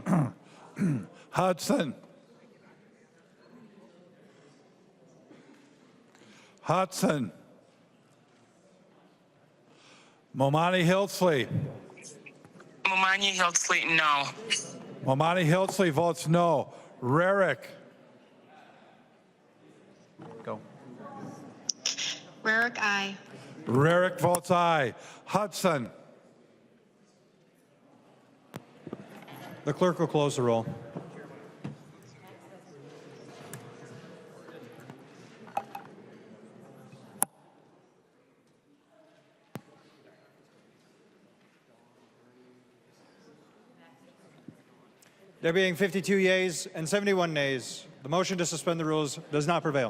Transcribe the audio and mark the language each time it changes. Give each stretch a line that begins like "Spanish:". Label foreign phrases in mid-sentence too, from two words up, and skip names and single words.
English: Hudson. Hudson. Momani Hiltsley. Momani Hiltsley, no. Momani Hiltsley votes no. Rarick. Go. Rarick, aye. Rarick votes aye. Hudson. The clerk will close the roll. There being 52 yeas and 71 nays, the motion to suspend the rules does not prevail.